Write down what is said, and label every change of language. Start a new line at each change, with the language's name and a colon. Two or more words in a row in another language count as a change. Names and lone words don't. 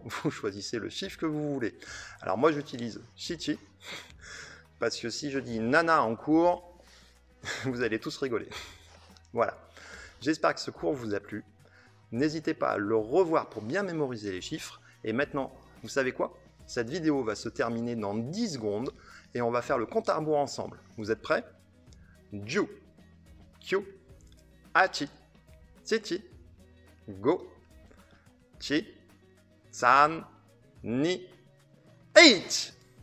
French: Vous choisissez le chiffre que vous voulez. Alors moi, j'utilise shichi parce que si je dis nana en cours, vous allez tous rigoler. Voilà. J'espère que ce cours vous a plu. N'hésitez pas à le revoir pour bien mémoriser les chiffres. Et maintenant, vous savez quoi? Cette vidéo va se terminer dans 10 secondes et on va faire le compte à rebours ensemble. Vous êtes prêts?
Japanese: じゅう、きゅう、はち、しち、ご、し、さん、に、いち.